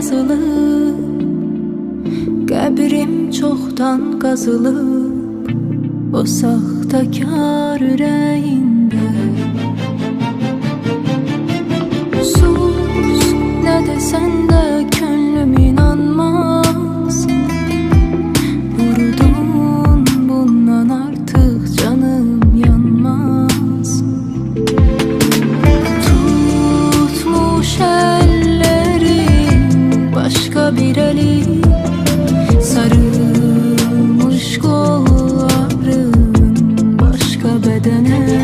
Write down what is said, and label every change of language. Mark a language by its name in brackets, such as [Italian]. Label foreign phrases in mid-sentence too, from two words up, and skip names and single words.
[Azerbaijani] ayrılıb, qəbrim çoxdan qazılıb o saxtakar ürəyində. Sus, nə desən də könlüm inanmaz, vurdun bundan artıq canım yanmaz. [Turkish] Tutmuş ellerin başka bir eli, sarılmış kolların başka bedene.